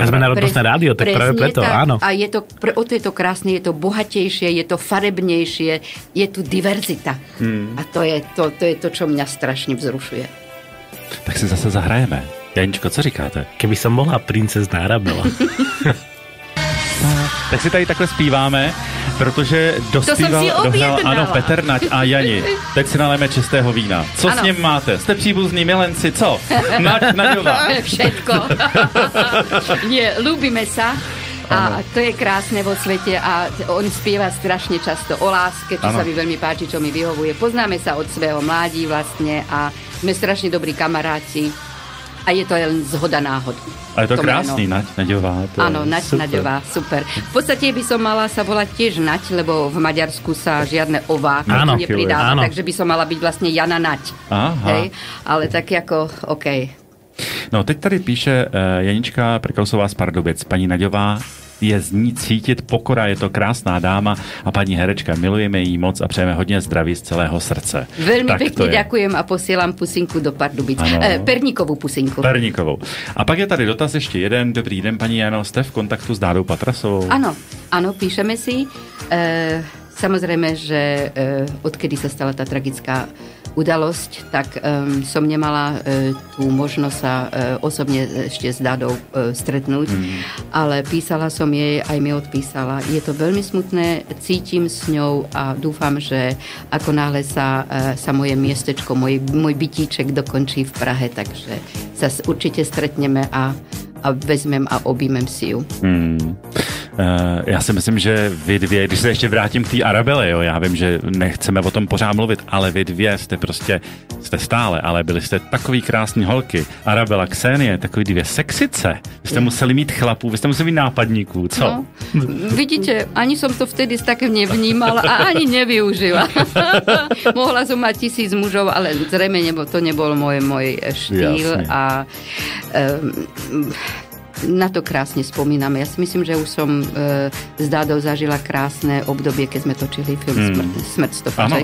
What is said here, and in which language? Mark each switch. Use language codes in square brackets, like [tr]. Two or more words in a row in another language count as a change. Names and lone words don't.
[sk] A sme národnostné rádio, tak práve preto, tak, áno. A je to, o to je to krásne, je to bohatejšie, je to farebnejšie, je tu diverzita. A to je to, čo mňa strašne vzrušuje. Tak si zase zahrajeme. Janičko, [cs] co říkáte? [sk] Keby som bola princezná Arabela. [cs] Tak si tady takhle zpíváme, protože dohrál ano, Petr, Naď a Jani. Teď si nalejeme čistého vína. Co s ním máte? Jste příbuzní milenci, co? Naďová. [sk] Všetko. Nie, ľúbime sa. A to je krásne vo svete a on spieva strašne často o láske, čo sa mi veľmi páči, čo mi vyhovuje. Poznáme sa od svojho mládí vlastne a sme strašne dobrí kamaráti. A je to len zhoda náhod. Ale je to krásny, Nať Naďová. Áno, Nať Naďová, super. V podstate by som mala sa volať tiež Nať, lebo v Maďarsku sa žiadne ová nepridáva, takže by som mala byť vlastne Jana Nať. [cs] Hej? Ale tak jako, OK. No, teď tady píše Janička Prkausová z Pardubic. Paní Naďová, je z ní cítit pokora, je to krásná dáma a paní herečka, milujeme jí moc a přejeme hodně zdraví z celého srdce. [sk] Veľmi pekne ďakujem a posielam pusinku do Pardubic. [cs] Perníkovou pusinku. Perníkovou. A pak je tady dotaz ještě jeden. Dobrý den, paní Jano, jste v kontaktu s Dádou Patrasovou? [sk] Áno, píšeme si. Samozrejme, že odkedy sa stala tá tragická udalosť, tak som nemala tú možnosť sa osobne ešte s Dádou stretnúť, ale písala som jej, aj mi odpísala. Je to veľmi smutné, cítim s ňou a dúfam, že ako náhle sa moje miestečko, môj bytíček dokončí v Prahe, takže sa určite stretneme a vezmem a objmem si ju. [cs] Já si myslím, že vy dvě, když se ještě vrátím k té Arabele, jo, já vím, že nechceme o tom pořád mluvit, ale vy dvě jste stále, ale byli jste takový krásný holky. Arabela, Ksenie, takový dvě sexice. Vy jste museli mít chlapů, vy jste museli mít nápadníků, co? No, [sk] vidíte, ani som to vtedy tak nevnímala a ani nevyužila. Mohla som mať 1000 mužov, ale zrejme to nebol môj štýl. Jasne. A na to krásne spomínam. Ja si myslím, že už som s Dádou zažila krásne obdobie, keď sme točili film Smrť stopaček.